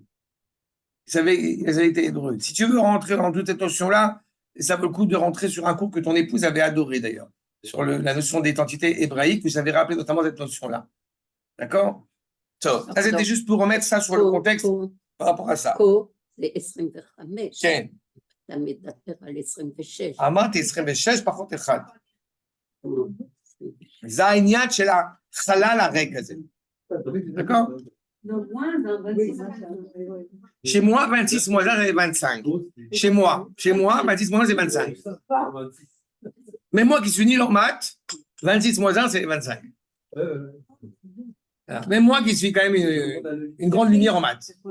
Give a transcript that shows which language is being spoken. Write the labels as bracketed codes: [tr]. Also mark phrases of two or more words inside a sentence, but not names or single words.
[fr] Il avait été hébreu. Si tu veux rentrer dans toute cette notion-là, ça vaut le coup de rentrer sur un cours que ton épouse avait adoré d'ailleurs, sur la notion d'identité hébraïque, vous avez rappelé notamment cette notion-là. D'accord? Ça, c'était juste pour remettre ça sur le contexte par rapport à ça. [he] כן. אמרתי 26 פחות 1. זה העניין של החלל הריק הזה. [fr] d'accord? Chez moi, 26 moins 1, c'est 25. Chez moi, 26 moins 1, c'est 25. Mais moi qui suis nul en maths, 26 moins 1, c'est 25. Même moi qui suis quand même une grande lumière en maths.